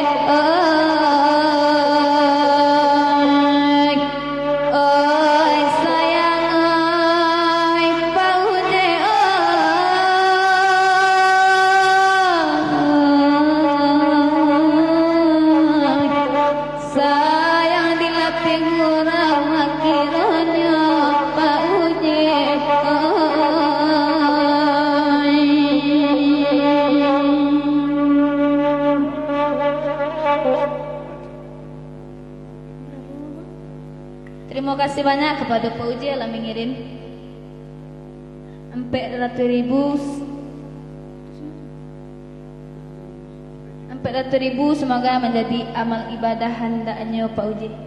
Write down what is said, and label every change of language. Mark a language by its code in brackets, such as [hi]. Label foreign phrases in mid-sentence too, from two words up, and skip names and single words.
[id] Oi sayang oi Pak Uje. Sayang dilapih gurau makiranya Pak Uje. Terima kasih banyak kepada Pak Uje yang mengirim 400.000 semoga menjadi amal ibadah hendaknya Pak Uje.